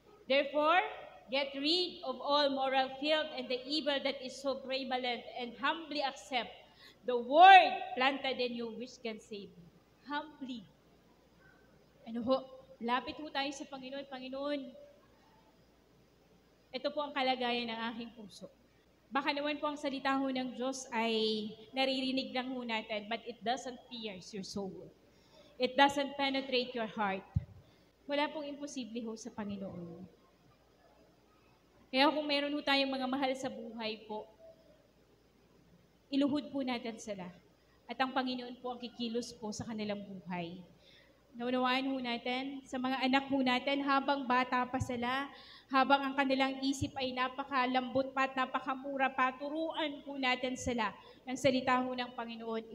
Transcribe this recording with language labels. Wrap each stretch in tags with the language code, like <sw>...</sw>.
<en>Therefore, get rid of all moral filth and the evil that is so prevalent and humbly accept the word planted in you which can save you. Humbly.</en> <tl>Lapit ho tayo sa Panginoon. Panginoon, ito po ang kalagayan ng aking puso. Baka naman po ang salita ho ng Diyos ay naririnig lang ho natin,</tl> <en>but it doesn't pierce your soul. It doesn't penetrate your heart.</en> <tl>Wala pong imposible ho sa Panginoon. Kaya kung meron ho tayong mga mahal sa buhay po, iluhod po natin sila. At ang Panginoon po ang kikilos po sa kanilang buhay. Naunawaan ho natin, sa mga anak ho natin, habang bata pa sila, habang ang kanilang isip ay napakalambot pa at napakamura pa, turuan po natin sila ng salita ho ng Panginoon.</tl>